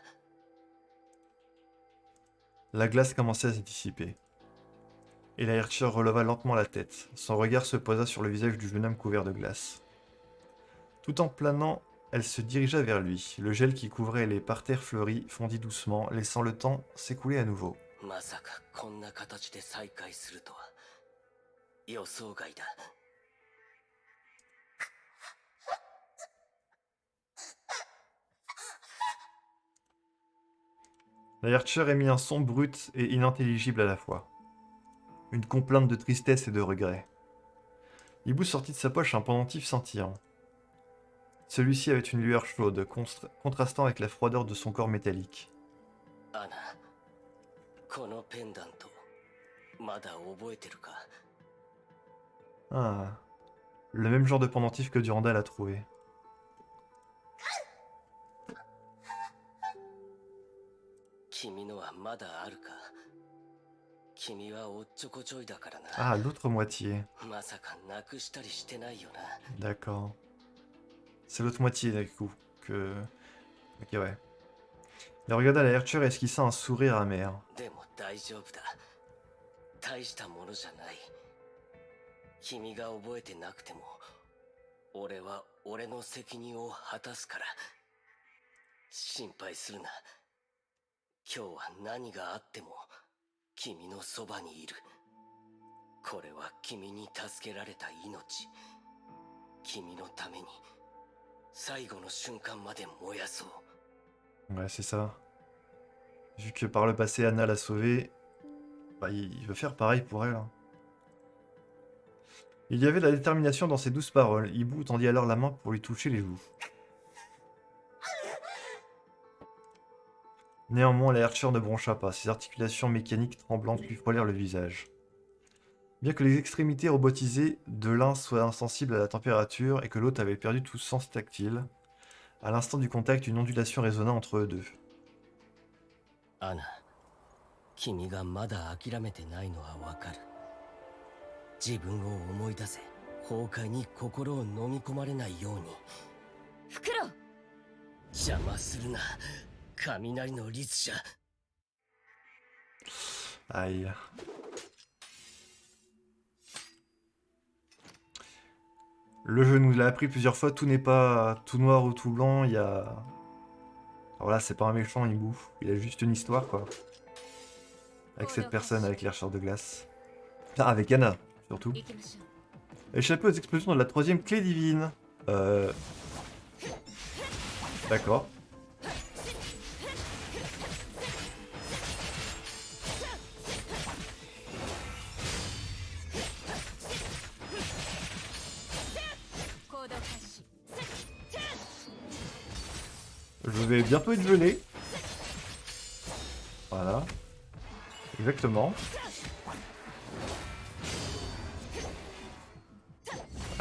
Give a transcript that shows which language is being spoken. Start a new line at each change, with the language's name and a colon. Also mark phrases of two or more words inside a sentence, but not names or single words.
French: La glace commençait à se dissiper. Et la Herture releva lentement la tête. Son regard se posa sur le visage du jeune homme couvert de glace. Tout en planant, elle se dirigea vers lui. Le gel qui couvrait les parterres fleuris fondit doucement, laissant le temps s'écouler à nouveau.
Japanese: まさかこんな形で再会するとは予想外だ。
French: La Herture émit un son brut et inintelligible à la fois. Une complainte de tristesse et de regret. Hibou sortit de sa poche un pendentif scintillant. Celui-ci avait une lueur chaude, contrastant avec la froideur de son corps métallique. Anna,
Japanese: このペンダントまだ覚えてるか？
French: Ah, le même genre de pendentif que Durandal a trouvé.
Japanese: 君のはまだあるか？君はおっちょこちょいだからな。
French: Ah, l'autre moitié.
Japanese: まさかなくしたりしてないよな。
French: D'accord. C'est l'autre moitié, du coup, que... Ok, ouais. Il regarda la Herture et esquissa un sourire amer.
Japanese: でも大丈夫だ。大したものじゃない。君が覚えてなくても、俺は俺の責任を果たすから。心配するな。今日は何があっても、君のそばにいる。これは君に助けられた命。君のために、最後の瞬間まで燃やそう。
French: Ouais, c'est ça. Vu que par le passé, Anna l'a sauvée, bah, il veut faire pareil pour elle. Hein. Il y avait de la détermination dans ses douces paroles. Hibou tendit alors la main pour lui toucher les joues. Néanmoins, la Herture ne broncha pas. Ses articulations mécaniques tremblantes lui frôlèrent le visage. Bien que les extrémités robotisées de l'un soient insensibles à la température et que l'autre avait perdu tout sens tactile, à l'instant du contact, une ondulation résonna entre eux deux.
Japanese: アナ、君がまだ諦めてないのはわかる。自分を思い出せ。崩壊に心を飲み込まれないように。フクロウ。邪魔するな、雷の律者。
French: Aïe. Le jeu nous l'a appris plusieurs fois, tout n'est pas tout noir ou tout blanc, il y a... Alors là, c'est pas un méchant, il bouffe, il a juste une histoire, quoi. Avec cette personne, avec l'archère de glace. Ah, avec Anna, surtout.
Japanese: 行きましょう。
French: Échapper aux explosions de la troisième clé divine. D'accord. Je vais bientôt être gelé. Voilà. Exactement. Allez.